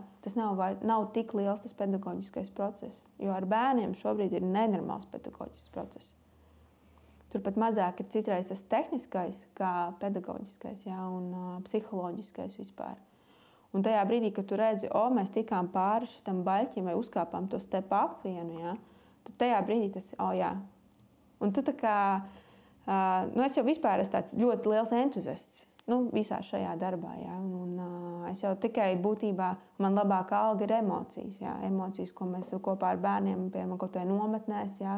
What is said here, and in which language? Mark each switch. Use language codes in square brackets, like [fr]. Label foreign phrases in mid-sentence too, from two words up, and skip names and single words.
[lv] Tas nav tik liels tas pedagoģiskais process, jo ar bērniem šobrīd ir nenormāls pedagoģisks process. Turpat mazāk ir citreiz tas tehniskais kā pedagoģiskais, ja? Un psiholoģiskais vispār. Un tajā brīdī, kad tu redzi, mēs tikām pāri šitam baļķim vai uzkāpām to [en] step up [lv] vienu, ja? Tad tajā brīdī tas, jā. Un tu tā kā... es jau vispār esmu tāds ļoti liels entuziasts visā šajā darbā. Ja? Es jau tikai būtībā, man labākā alga ir emocijas. Ja? Emocijas, ko mēs kopā ar bērniem, piemēram, kaut vai nometnēs, ja?